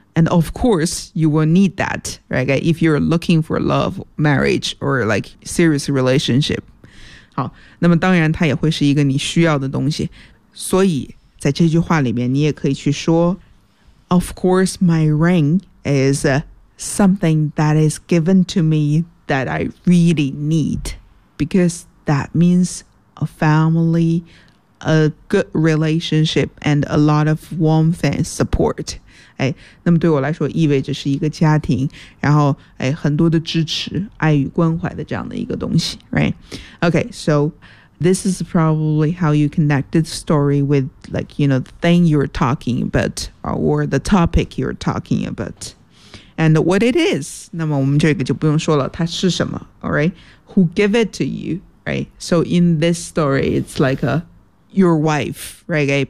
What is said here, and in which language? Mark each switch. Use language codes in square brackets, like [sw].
[en] And of course, you will need that, right? If you're looking for love, marriage, or like serious relationship. [zh] 好，那么当然它也会是一个你需要的东西。所以在这句话里面你也可以去说 [en] Of course, my ring is something that is given to me that I really need. Because that meansa family, a good relationship, and a lot of warmth and support. [zh] 哎，那么对我来说意味着是一个家庭，然后哎，很多的支持、爱与关怀的这样的一个东西， right? [en] Okay, so this is probably how you connected the story with like, you know, the thing you're talking about or the topic you're talking about. And what it is, [zh] 那么我们这个就不用说了，它是什么， [en] all right? Who gave it to you? Right. So in this story, it's like a, your wife, right?